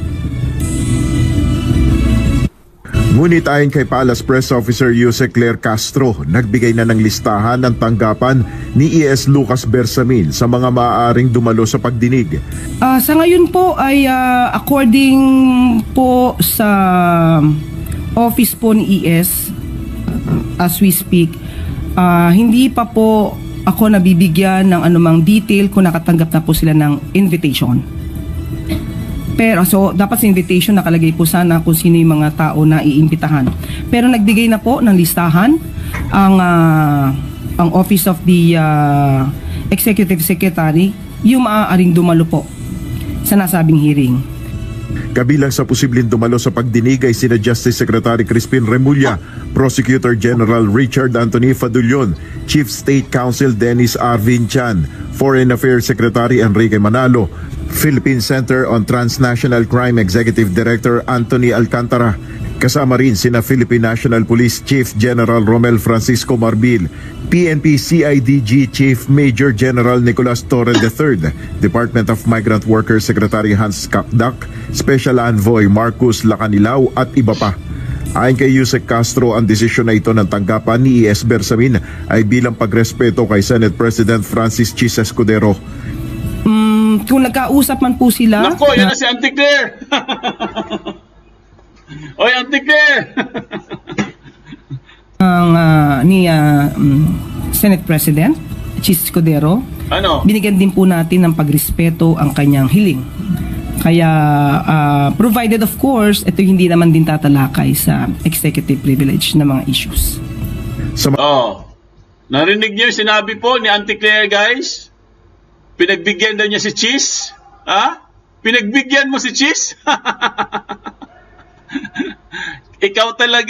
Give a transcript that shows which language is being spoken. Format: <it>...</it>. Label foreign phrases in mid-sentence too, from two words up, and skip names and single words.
<tl>Ngunit ayon kay Palace Press Officer Jose Claire Castro, nagbigay na ng listahan ng tanggapan ni ES Lucas Bersamin sa mga maaaring dumalo sa pagdinig. Sa ngayon po ay according po sa office po ni ES,</tl> <en>as we speak,</en> <tl>hindi pa po ako nabibigyan ng anumang detail kung nakatanggap na po sila ng invitation. Pero dapat sa invitation nakalagay po sana kung sino yung mga tao na iimbitahan. Pero nagbigay na po ng listahan ang Office of the Executive Secretary yung maaaring dumalo po sa nasabing hearing. Kabilang sa posibleng dumalo sa pagdinig ay sina Justice Secretary Crispin Remulla, Prosecutor General Richard Anthony Fadulion, Chief State Counsel Dennis Arvin Chan, Foreign Affairs Secretary Enrique Manalo, Philippine Center on Transnational Crime Executive Director Anthony Alcantara, Kasama rin sina Philippine National Police Chief General Romel Francisco Marbil, PNP CIDG Chief Major General Nicolas Torre III, Department of Migrant Workers Secretary Hans Kakdak, Special Envoy Marcus Lacanilao at iba pa. Ayon kay Yusek Castro, ang desisyon na ito ng tanggapan ni E.S. Bersamin ay bilang pagrespeto kay Senate President Francis Chis Escudero. Kung nagkausap man po sila... Nako, yan na si Auntie Claire! Oy, Auntie Claire! Ni Senate President Chis Escudero, binigyan din po natin ng pagrespeto ang kanyang hiling. Kaya</tl> <en>provided of course,</en> <tl>ito hindi naman din tatalakay sa</tl> <en>executive privilege</en> <tl>na mga issues. Narinig niyo yung sinabi po ni Auntie Claire, guys? Pinagbigyan daw niya si Chis? Ha? Pinagbigyan mo si Chis? Ikaw talaga?</tl>